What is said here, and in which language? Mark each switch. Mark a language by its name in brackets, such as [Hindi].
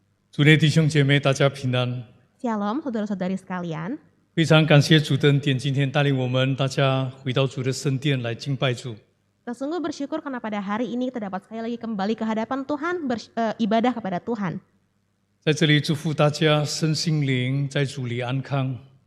[Chinese] 主内弟兄姐妹，大家平安。 [Indonesian] Shalom saudara-saudari sekalian. [Chinese] 非常感谢主的恩典，今天带领我们大家回到主的圣殿来敬拜主。 [Indonesian] Kita sungguh bersyukur karena pada hari ini kita dapat sekali lagi kembali ke hadapan Tuhan, beribadah kepada Tuhan. [Chinese] 在这里祝福大家身心灵在主里安康。